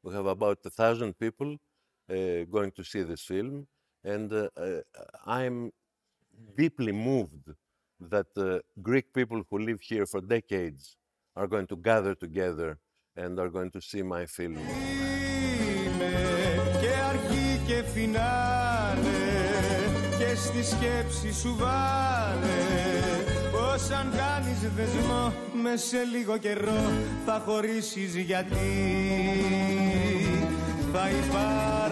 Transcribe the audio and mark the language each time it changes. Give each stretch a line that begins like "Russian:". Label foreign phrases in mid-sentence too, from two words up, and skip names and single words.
English: We have about 1,000 people going to see this film, And I'm deeply moved that Greek people who live here for decades are going to gather together and are going to see my film.
Greek: Και αρχή και φινάλε και στη σκέψη σου βάλε πως αν κάνεις δεσμό μες σε λίγο καιρό θα χωρίσεις γιατί θα υπάρχει